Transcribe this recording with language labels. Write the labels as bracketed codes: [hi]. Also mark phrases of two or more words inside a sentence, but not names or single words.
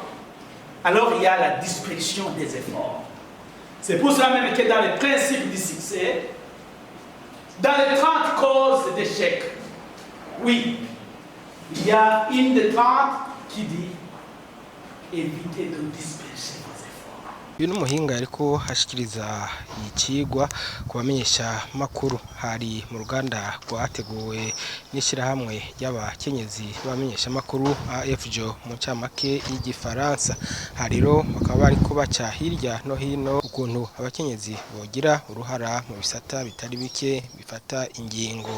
[fr] Alors il y a la dispersion des efforts. C'est pour cela même que dans les principes du succès, dans les 30 causes d'échec, oui, il y a une des 30 qui dit éviter de disperser vos efforts. [rn] Uyu n'umuhinga ariko ashikiriza ikigwa ku bamenyesha makuru hari mu ruganda rwateguwe n'ishirahamwe y'abakenyezi bamenyesha makuru AFJO mu camake y'igifaransa. Hariro bakaba bariko baca hirya no hino ukuntu abakenyezi bogira uruhara mu bisata bitari bike bifata ingingo.